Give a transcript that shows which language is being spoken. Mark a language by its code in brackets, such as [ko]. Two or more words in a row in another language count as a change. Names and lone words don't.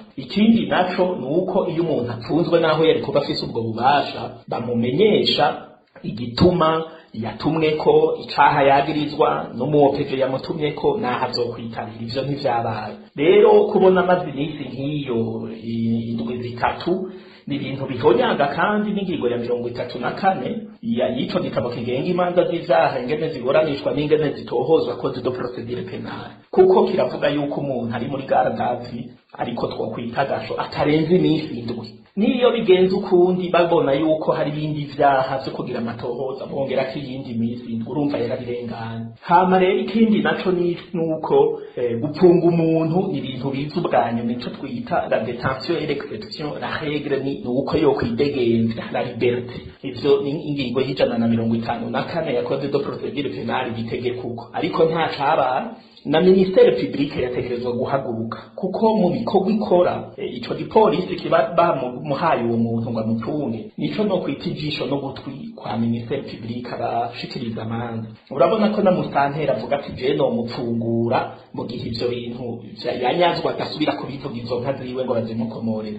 [rn] Ikindi naco nuko iyo umuntu apfunzwe naho yari kuba afise ubwo bubasha bamumenyesha igituma yatumweko icaha yagirizwa n'umuopeje yamutumyeko naho azokwitabira ivyo ntivyabaye. Rero kubona amazi n'isi nk'iyo indwi zitatu ni ibintu bihonyanga kandi n'ingingo ya 34 y'ico gitabo kigenga imanza z'ivyaha ingene ziburanishwa n'ingene zitohozwa [fr] code de procédure pénale [rn] kuko kiravuga yuko umuntu ari muri gardavi ariko twokwita gasho atarenze iminsi indwi. Niyo bigenze ukundi babona yuko hari ibindi vyaha byo kugira amatohoza bongera ko iyindi minsi urumva yarabirenganye. Hama rero ikindi naco ni nuko gupfunga umuntu ni ibintu biza ubwanyu nico twita [fr] la détention et l'exception. La règle [rn] ni uko yo kwidegenza [fr] la liberté. [rn] Ivyo ni ingingo y'ijana na 54 ya [fr] code de procédure pénale [rn] bitegeka uko ariko nta caba na [fr] ministere publique [rn] yategerezwa guhaguruka kuko mu bikorwa ikora ico gipolisi kiba bamuhaye uwo muntu ngo amutunge nico no kwita ijisho no gutwi kwa [fr] ministere publique [rn] abashikiriza amanza. Urabona ko na musantera avuga ati je no mupfungura mu gihe ivyo bintu yanyazwa agasubira kubivuga izo nka ziwe ngo bazimukomorere.